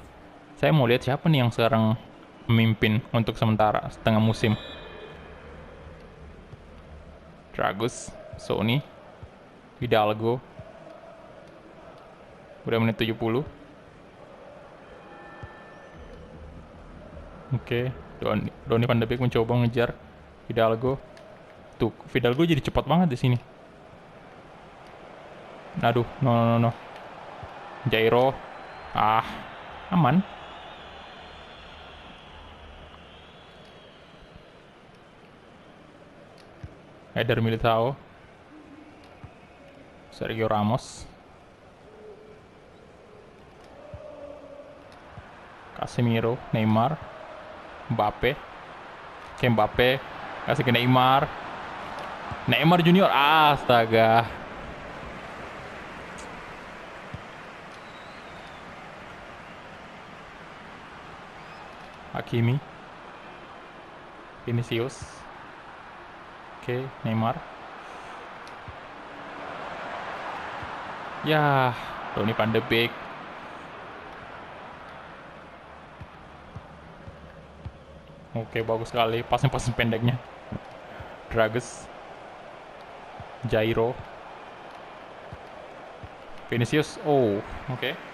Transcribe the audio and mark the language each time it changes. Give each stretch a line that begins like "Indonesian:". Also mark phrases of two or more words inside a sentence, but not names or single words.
Indonesian: Saya mau lihat siapa nih yang sekarang memimpin untuk sementara setengah musim. Dragus, Sony, Hidalgo. Udah menit 70. Oke, Donny van de Beek mencoba ngejar Hidalgo. Tuh, Hidalgo jadi cepat banget di sini. Aduh, no. Jairo. Aman. Eder Militao. Sergio Ramos. Casemiro, Neymar, Mbappe. Mbappe kasih ke Neymar. Neymar Junior, astaga. Hakimi, Vinicius, oke, Neymar, ya, Donny van de Beek, oke, bagus sekali, passing pendeknya, Dragus, Jairo, Vinicius, oh, oke.